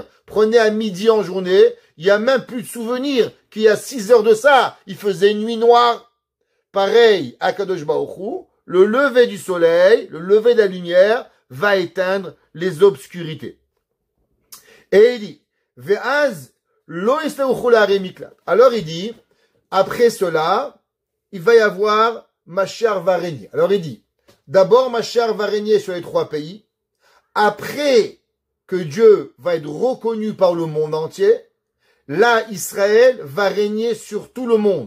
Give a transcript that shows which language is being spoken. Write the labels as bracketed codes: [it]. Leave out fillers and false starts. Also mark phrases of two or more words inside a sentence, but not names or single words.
[fr] Prenez à midi en journée, il n'y a même plus de souvenir qu'il y a 6 heures de ça, il faisait une nuit noire. Pareil, à Kadosh Baruch Hu, le lever du soleil, le lever de la lumière, va éteindre les obscurités. Et il dit, [he] ואז לא ישלחו לערי מקלט. [fr] Alors il dit, après cela, il va y avoir Mashiach va régner. Alors il dit, d'abord Mashiach va régner sur les 3 pays. Après que Dieu va être reconnu par le monde entier, là Israël va régner sur tout le monde.